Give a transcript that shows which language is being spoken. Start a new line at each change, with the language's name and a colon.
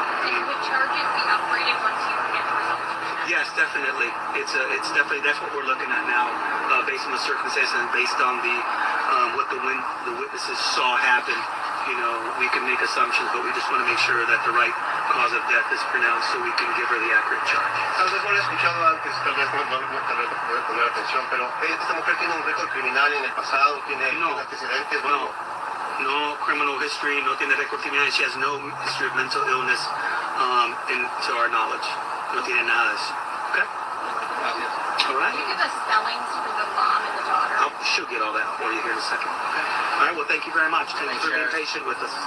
English: And would charges be upgraded once you get the results? Yes, definitely. It's definitely, that's what we're looking at now, based on the circumstances and based on what the witnesses saw happen. We can make assumptions, but we just want to make sure that the right cause of death is pronounced so we can give her the accurate charge.
Spanish: Tal vez no lo he escuchado antes, tal vez no puede poner atención, pero esta mujer tiene un récord criminal en el pasado, tiene antecedentes.
English: No criminal history,
Spanish: no tiene récord criminal.
English: She has no history of mental illness, to our knowledge.
Spanish: No tiene nada de eso.
English: Okay? All right? Can you give us spellings for the mom and the daughter? She'll get all that for you here in a second. Okay? All right, well, thank you very much. Thank you for being patient with us.